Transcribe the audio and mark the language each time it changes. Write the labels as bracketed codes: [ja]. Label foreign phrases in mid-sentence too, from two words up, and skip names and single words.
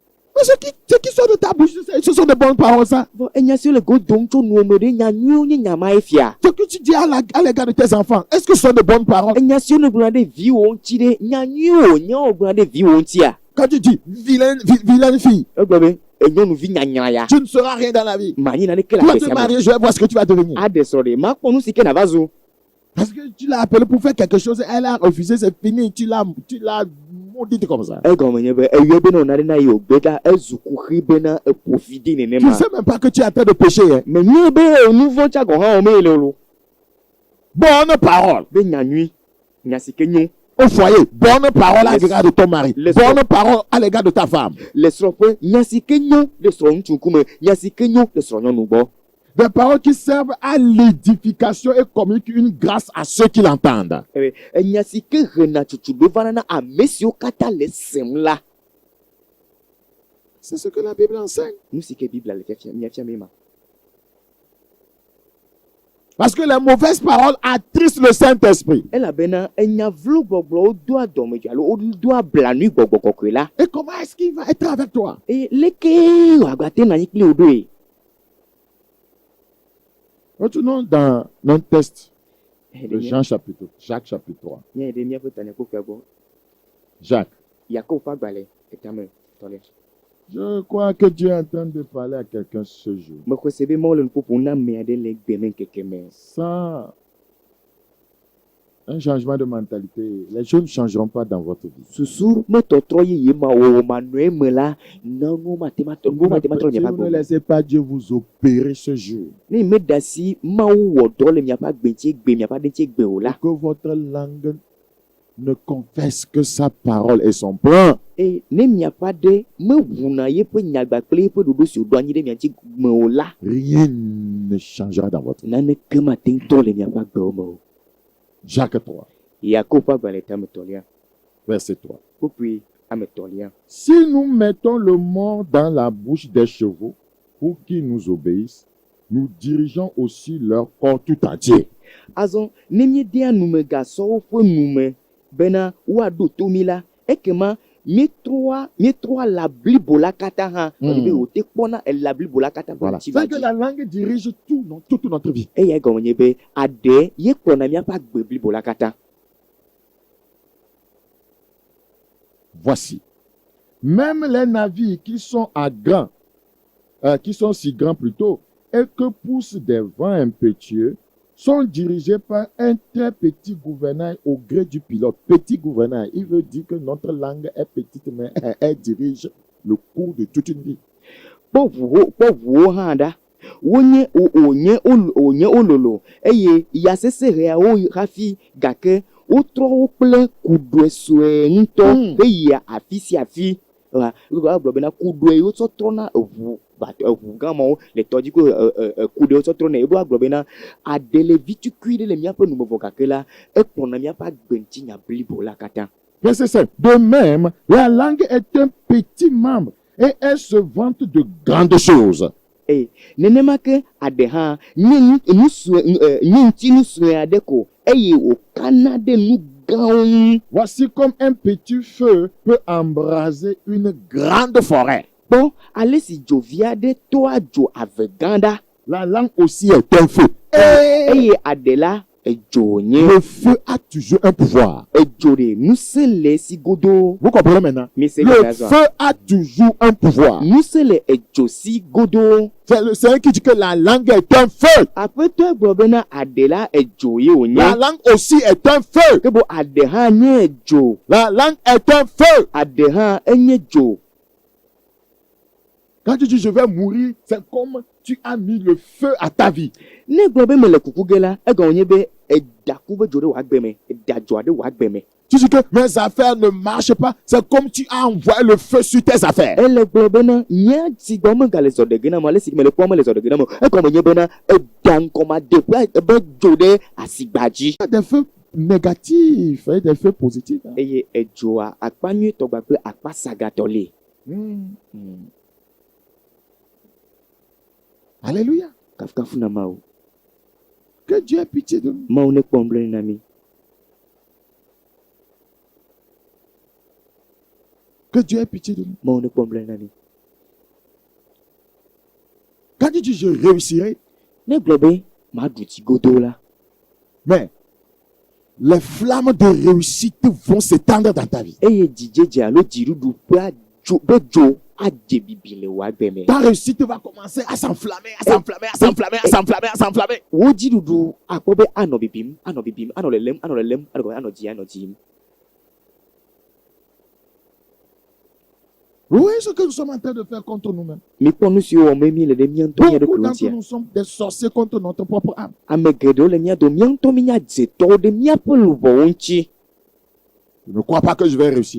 [fr] Mais ce qui sort de ta bouche, ce sont de bonnes paroles, ça. [ee] vɔ enya si le go dom tso nuwɔme ɖe nya nyuiwo nye nyama efia. [fr] Ce que tu dis à l'égard de tes enfants, est-ce que ce sont de bonnes paroles? [ee] enya si ne gblɔna ɖe viwo ŋuti ɖe nya nyuiwo nyawo gblɔna ɖe viwo ŋutia. [fr] Quand tu dis vilaine fille, [ee] egblɔ be enyɔnuvi nyanyra ya. [fr] tu ne seras rien dans la vie. [ee] manyi na ne ke [fr] Tu [ee] le [fr] vas te [ee] aƒesia me. [fr] marier, je vais voir ce que tu vas devenir. [ee] aɖe srɔ̃ ɖe makpɔ nu si ke nava zo. [fr] Parce que tu l'as appelé pour faire quelque chose, elle a refusé, c'est fini, tu l'as maudite comme ça. [ee] egɔme nye be eyɔ bena wòna ɖe na ye wògbe ɖa ezu kuxi bena eƒofi de [fr] Tu ne [ee] nenema. [fr] sais même pas que tu es en train de pécher. Hein. [ee] me nye be nu vɔ̃ tsa gɔ hã wɔme le lo. [fr] Bonne parole [ee] be nya nyui nya si ke nyo. [fr] au foyer, bonne parole à l'égard de ton mari, Laisse- bonne parole à l'égard de ta femme. [ee] le srɔ̃ƒe nya si ke nyo le srɔ̃ ŋutsu ŋkume nya si ke nyo le srɔ̃ nyɔnu gbɔ. [fr] Des paroles qui servent à l'édification et communiquent une grâce à ceux qui l'entendent. [ee] enya si ke hena tsutsuɖo vana na ame siwo katã le sem la. [fr] C'est ce que la Bible enseigne. [ee] nu si ke bibla le miafia mi ma. [fr] Parce que les mauvaises paroles attristent le Saint-Esprit. [ee] elabena enya vlo gbɔgblɔwo doa dɔmedzoe alo wodoa blanui gbɔgbɔ kɔkɔe la. [fr] Et comment est-ce qu'il va être avec toi? [ee] eye leke wòagbate nɔ anyi kpli wò ɖoe. [fr] Retournons dans notre texte de [ee] nye [fr] Jacques chapitre 3. [ee] ɖe míaƒe tanya kpokpea gbɔ. [fr] Jacques, [ee] yakob ƒe agbalẽ etame tɔlia. [fr] je crois que Dieu est en train de parler à quelqu'un ce jour. [ee] mexɔ se be mawu le nuƒoƒo na ame aɖe le gbeme ŋkeke me. [fr] Sans un changement de mentalité, les choses ne changeront pas dans votre vie. [ee] susu metɔtrɔ yeye ma wɔwɔ manɔe me la nanuwo mate ma trɔ [fr] Si [ee] miaƒe [fr] vous ne [ee] agbe. [fr] laissez pas Dieu vous opérer ce jour, [ee] ne meda si mawu wɔ dɔ le miaƒe agbe ŋuti gbe miaƒe aɖe ŋuti gbe o la. [fr] que votre langue ne confesse que sa parole et son plan, [ee] eye ne miaƒe aɖe meʋuna yeƒe nyagba kple yeƒe ɖoɖo si wòɖo anyi ɖe mia ŋuti me o la. [fr] rien ne changera dans votre vie. [ee] naneke mate ŋu trɔ le miaƒe agbewo me o. [fr] Jacques 3, [ee] yakob ƒe agbalẽ tame tɔlia [fr] verset 3. [ee] kpokpui ame tɔlia. [fr] Si nous mettons le mort dans la bouche des chevaux pour qu'ils nous obéissent, nous dirigeons aussi leur corps tout entier. [ee] azɔ ne míedea numegasɔwo ƒe nume bena woaɖo to mí la ekema míetrɔa lã blibo la katã hã ɔdi be wòte kpɔna elã blibo la katã ƒe [fr] Voilà. [ee] ŋuti [fr] C'est [ee] va [fr] que [ee] dzi. [fr] la langue dirige toute notre vie. [ee] eya egɔme nye be aɖe ye kplɔna míaƒe agbe blibo la katã. [fr] Voici. Même les navires qui sont qui sont si grands plutôt, et que poussent des vents impétueux, sont dirigés par un très petit gouvernail au gré du pilote. Petit gouvernail, il veut dire que notre langue est petite, mais elle dirige le cours de toute une vie. [ee] kpɔʋuwo hã ɖa wonye ololo eye ya sese heawo hafi gake wotrɔ wo kple kuɖoe sue ŋutɔ heyia afi sia afi. agblɔ bena kuɖoe wotsɔ trɔna eʋu gã mawo le tɔdzi ko kuɖoe wotsɔ trɔna ebo agblɔ bena aɖe le vi tukui ɖe le míaƒe numevɔ gake la ekplɔna míaƒe agbe ŋuti nya blibo la katã. [fr] Verset 5. De même, la langue est un petit membre et elle se vante de grandes choses. [ee] nenema ke aɖe hã nye ŋuti sue aɖe ko eye wòkana ɖe nu gãwo ŋu. [fr] Voici comme un petit feu peut embraser une grande forêt. [ee] kpɔ ale si dzovi aɖe toa dzo ave gã ɖa. [fr] La langue aussi est un feu. [ee] eye aɖe la edzo nye. [fr] Le feu a toujours un pouvoir. [ee] edzo ɖe ŋusẽ le esi godoo. [fr] Vous comprenez maintenant? [ee] mise [fr] Le [ee] gazɔ [fr] feu a toujours un pouvoir. [ee] ŋusẽ le edzo si godoo. [fr] C'est le Seigneur qui dit que la langue est un feu. [ee] aƒetɔ gblɔ bena aɖe la edzo ye [fr] La [ee] wònye. [fr] langue aussi est un feu. [ee] ke bo aɖe hã nye edzo. [fr] La langue est un feu. [ee] aɖe hã enye dzo. [fr] Quand tu dis je vais mourir, c'est comme tu as mis le feu à ta vie. [ee] ne gblɔ be mele kuku ge la egɔme nye be edaku be dzo ɖe wò agbe me eda dzoa ɖe wò agbe me. [fr] Tu dis que mes affaires ne marchent pas, c'est comme tu as envoyé le feu sur tes affaires. [ee] ele gblɔ bena nya si gbɔ megale zɔ ɖe ge na mo ale si mele kpɔm mele zɔ ɖe ge na mo egɔme nye bena eda ŋkɔmadeƒe ebe dzo ɖe asigba dzi. [fr] Il y a des feux négatifs et des feux positifs. Hein. [ee] eye edzoa akpa nyuitɔ kpakple akpa sagatɔ li. [fr] Alléluia. [ee] kafukafu na mawu. [fr] Que Dieu ait pitié de nous. [ee] mawu ne kpɔ nublanui na mi. [fr] Que Dieu ait pitié de nous. [ee] mawu ne kpɔ nublanui na mi. [fr] tu dis je réussirai, [ee] ne gblɔ be maɖu tsi godoo la, [fr] mais les flammes de réussite vont s'étendre dans ta vie. [ee] eye dzidzedze alo dziɖuɖu ƒe dzo adze bibi le wò agbe me. [fr] Ta réussite va commencer à s'enflammer, à s'enflammer, à s'enflammer, à s'enflammer, à s'enflammer. [ee] Wo dziɖuɖu akpɔ be anɔ bibim, anɔ lelem, anɔ dzim. [fr] Vous voyez ce que nous sommes en train de faire contre nous-mêmes. [ee] Mikpɔ nu siwo wɔm be mi le ɖe mía ŋutɔ mía [fr] Beaucoup [ee] ɖokuiwo [fr] d'entre [ee] ŋutia. [fr] nous sommes des sorciers contre notre propre âme. [ee] Ame geɖewo le mía dome, mía ŋutɔ mía dze tɔwo ɖe míaƒe luʋɔwo ŋuti. [fr] Je ne crois pas que je vais réussir.